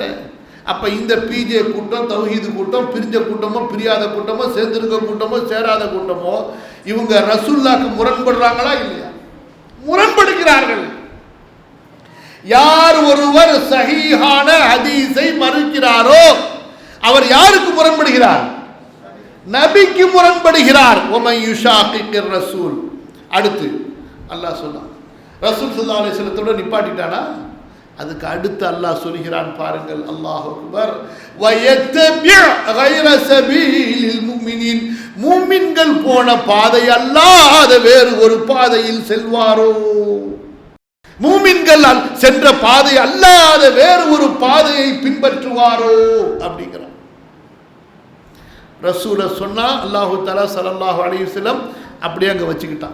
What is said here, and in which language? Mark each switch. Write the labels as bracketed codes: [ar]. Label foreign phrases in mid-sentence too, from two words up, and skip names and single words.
[ta] அப்ப இந்த பிஜே கூட்டம், தௌஹீது கூட்டம், பிரிஞ்ச கூட்டமோ பிரியாத கூட்டமோ சேர்ந்திருக்க கூட்டமோ சேராத கூட்டமோ இவங்க ரசூலுல்லாஹ்க்கு முரண்படுறாங்களா இல்லையா? முரண்படுகிறார்கள். யார் ஒருவர் சஹீஹான ஹதீஸை மறுக்கிறாரோ அவர் யாருக்கு முரண்படுகிறார்? நபிக்கு முரண்படுகிறார். [ar] وَمَن يُشَاقِقِ الرَّسُولَ. [ta] அடுத்து அல்லாஹ் சொன்னான், ரசூல் [ar] صلى الله عليه [ta] வஸல்லத்தோட நிப்பாட்டிட்டானா? அதுக்கு அடுத்து அல்லாஹ் சொல்கிறான் பாருங்கள், [ar] الله أكبر. وَيَتَّبِعْ غَيْرَ سَبِيلِ الْمُؤْمِنِينَ. [ta] மூமின்கள் போன பாதை அல்லாத வேறு ஒரு பாதையில் செல்வாரோ, மூமின்கள் சென்ற பாதை அல்லாத வேறு ஒரு பாதையை பின்பற்றுவாரோ அப்படிங்கிறான். ரசூலை சொன்னா [ar] الله تعالى صلى الله عليه وسلم [ta] அப்படியே அங்க வச்சுக்கிட்டான்.